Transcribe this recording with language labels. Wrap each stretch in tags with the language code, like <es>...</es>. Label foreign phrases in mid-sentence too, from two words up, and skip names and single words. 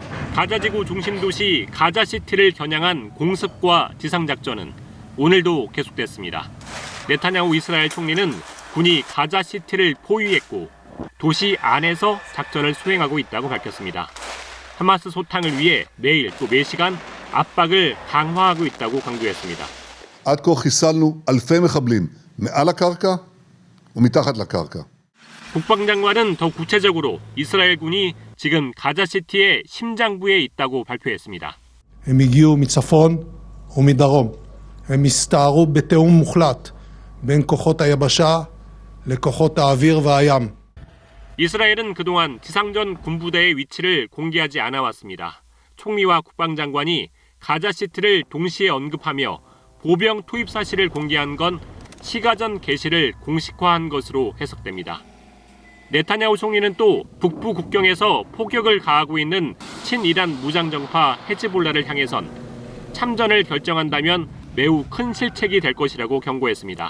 <ko>가자지구 중심 도시 가자시티를 겨냥한 공습과 지상작전은 오늘도 계속됐습니다. 네타냐후 이스라엘 총리는 군이 가자시티를 포위했고 도시 안에서 작전을 수행하고 있다고 밝혔습니다. 하마스 소탕을 위해 매일 또 매시간 압박을 강화하고 있다고 강조했습니다.</ko> <he>עד כה חיסלנו אלפי מחבלים מעל הקרקע ומתחת לקרקע.</he> <ko>국방장관은 더 구체적으로 이스라엘군이 지금 가자시티의 심장부에 있다고 발표했습니다.</ko> <he>הם הגיעו מצפון ומדרום. הם הסתערו בתיאום מוחלט בין כוחות היבשה לכוחות האוויר והים.</he> <ko>이스라엘은 그동안 지상전 군부대의 위치를 공개하지 않아 왔습니다. 총리와 국방장관이 가자시티를 동시에 언급하며 보병 투입 사실을 공개한 건 시가전 개시를 공식화한 것으로 해석됩니다. 네타냐후 총리는 또 북부 국경에서 포격을 가하고 있는 친이란 무장정파 헤즈볼라를 향해선 참전을 결정한다면 매우 큰 실책이 될 것이라고 경고했습니다.</ko>